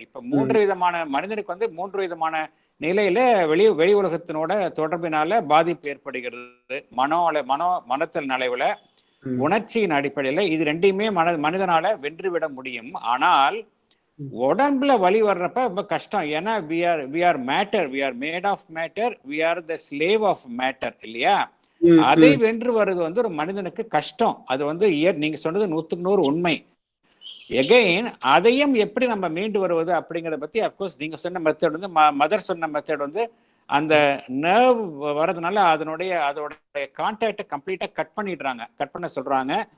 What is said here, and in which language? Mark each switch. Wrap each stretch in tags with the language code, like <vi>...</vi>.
<ta>இப்ப 3 விதமான மனிதனுக்கு வந்து 3 விதமான நிலையில வெளி உலகத்தினோட தொடர்பினால பாதிப்பு ஏற்படுகிறது. மனத்தில் நலைவுல, உணர்ச்சியின் அடிப்படையில. இது ரெண்டையுமே மனிதனால வென்றுவிட முடியும். ஆனால் உடம்புல வலி வர்றப்ப ரொம்ப கஷ்டம். ஏன்னா</ta> <en>we are matter, we are made of matter, we are the slave of matter</en> <ta>இல்லையா? அதை வென்று வருது வந்து ஒரு மனிதனுக்கு கஷ்டம். அது வந்து நீங்க சொன்னது 100% உண்மை. எகைன் அதையும் எப்படி நம்ம மீண்டு வருவது அப்படிங்கிறத பத்தி அப்கோர்ஸ் நீங்க சொன்ன மெத்தட் வந்து மதர் சொன்ன மெத்தட் வந்து அந்த நர்வ் வரதுனால அதோட கான்டாக்டை கம்ப்ளீட்டா கட் பண்ண சொல்றாங்க.</ta>